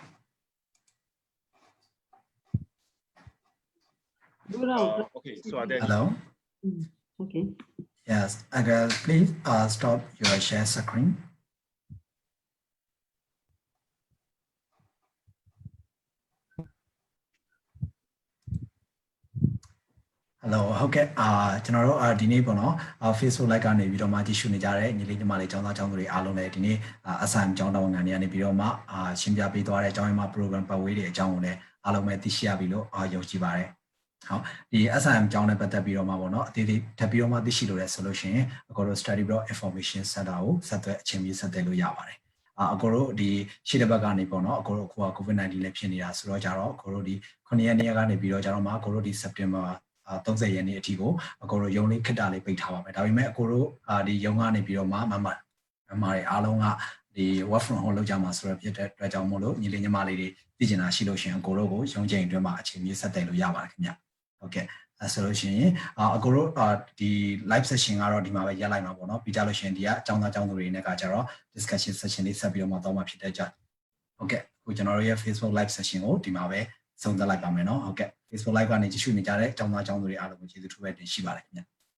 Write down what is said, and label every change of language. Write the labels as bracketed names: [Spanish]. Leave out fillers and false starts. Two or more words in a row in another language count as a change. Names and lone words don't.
[English] Okay, so are there Hello. Okay. Yes, please stop your share screen. Hello, [Burmese] ဟုတ်ကဲ့ကျွန်တော်တို့ဒီနေ့ပေါ့နော် Facebook Live ကနေပြီးတော့မှကြည့်ရှုနေကြတဲ့ညီလေးညီမလေးကျောင်းသားကျောင်းသူတွေအားလုံးလည်းဒီနေ့assignment ကျောင်းတော်ဝင်ကနေပြီးတော့မှရှင်းပြပေးသွားတဲ့အကြောင်းအရာ program ပတ်ဝေးတွေအကြောင်းကိုလည်းအားလုံးပဲသိရှိရပြီလို့ယုံကြည်ပါတယ်။ဟုတ်ဒီ assignment ကျောင်းနဲ့ပတ်သက်ပြီးတော့မှပေါ့နော်အသေးသေးထပ်ပြီးတော့မှသိရှိလို့ရဆိုလို့ရှိရင်အကိုတို့ Study Block Information Center ကိုဆက်သွယ်အချိန်မီဆက်သွယ်လို့ရပါတယ်။အကိုတို့ဒီရှေ့တစ်ဘက်ကနေပေါ့နော်အကိုတို့အခု က COVID-19 လည်းဖြစ်နေတာဆိုတော့ကြတော့အကိုတို့ဒီ9ရက်နေ့ကနေပြီးတော့ကြတော့မှအကိုတို့ဒီ September 30ရက်နေ့အထိကိုအကိုတို့ရုံးလေးခက်တာလေးပိတ်ထားပါမယ်ဒါ ပေမဲ့အကိုတို့ဒီရုံးကနေပြီးတော့မှမမတွေအားလုံးကဒီ [English] work from home [Burmese] လုပ်ကြမှာဆိုတော့ဖြစ်တဲ့အတွက်ကြောင့်မို့လို့ညီလေးညီမလေးတွေသိကျင်တာရှိလို့ရှိရင်အကိုတို့ကိုရုံးချိန်အတွင်းမှာအချိန်ကြီးဆက်သွယ်လို့ရပါတယ်ခင်ဗျဟုတ်ကဲ့ဆိုလို့ရှိရင်အကိုတို့ဒီ [English] live session [Burmese] ကတော့ဒီမှာပဲရပ်လိုက်မှာပေါ့နော်ပြီးကြလို့ရှိရင်ဒီကအကြောင်းသားအကြောင်းသူတွေနဲ့ကကြတော့ [English] discussion session [Burmese] လေးဆက်ပြီးတော့မှတော့မှဖြစ်တဲ့ကြဟုတ်ကဲ့အခုကျွန်တော်တို့ရဲ့ [English] Facebook live session [Burmese] ကိုဒီမှာပဲဆုံးသက်လိုက်ပါမယ်နော်ဟုတ်ကဲ့ Facebook Live ကနေကြည့်ရှုနေကြတဲ့ကျောင်းသားကျောင်းသူတွေအားလုံးကိုကျေးဇူးထူးပဲတင်ရှိပါတယ်ခင်ဗျ